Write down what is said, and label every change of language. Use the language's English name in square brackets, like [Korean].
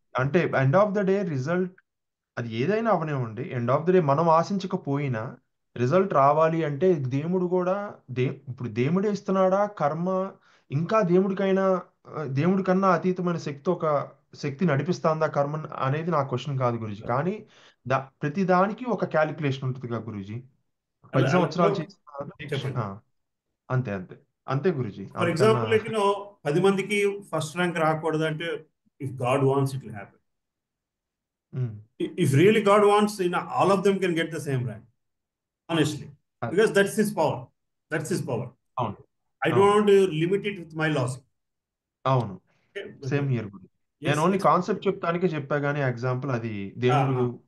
[Telugu] అంటే end of the day result అది ఏదైనా అవనివ్వండి, ఎండ్ ఆఫ్ ద డే మనం ఆశించకపోయినా రిజల్ట్ రావాలి అంటే దేవుడు కూడా ఇప్పుడు దేవుడే ఇస్తున్నాడా కర్మ, ఇంకా దేవుడి కన్నా అతీతమైన శక్తి నడిపిస్తుందా కర్మ అనేది నా క్వశ్చన్ కాదు గురుజీ. కానీ ప్రతి దానికి ఒక క్యాలిక్యులేషన్ ఉంటుంది కదా గురుజీ. 10 సంవత్సరాలు చేసిన అంతే అంతే అంతే గురుజీ. [English] for example [Telugu] 10 మందికి [English] first rank [Telugu] రాకూడదు అంటే, [English] If God wants it will happen. If really God wants, all of them can get the same rank, honestly, because that's his power. I don't want to limit it with my logic. [Telugu] అవును, [English] Same here గురు. [Telugu] నేను only concept చెప్తానికే చెప్పా గానీ example అది దేవుడు.